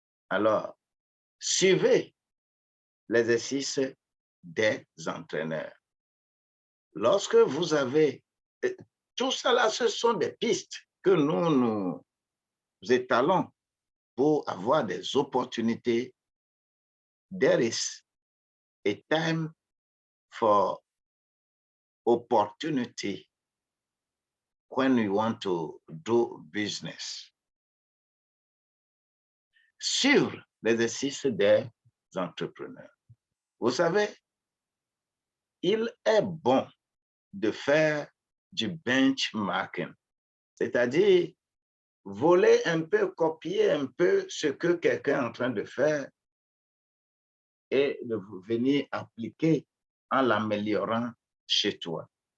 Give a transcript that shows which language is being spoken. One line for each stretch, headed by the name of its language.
French: Alors, suivez l'exercice des entraîneurs. Lorsque vous avez... Tout cela, ce sont des pistes que nous étalons pour avoir des opportunités.
English: There is a time for opportunity when we want to do business.
French: Sur l'exercice des entrepreneurs. Vous savez, il est bon de faire du benchmarking, c'est-à-dire voler un peu, copier un peu ce que quelqu'un est en train de faire et de venir appliquer en l'améliorant chez toi.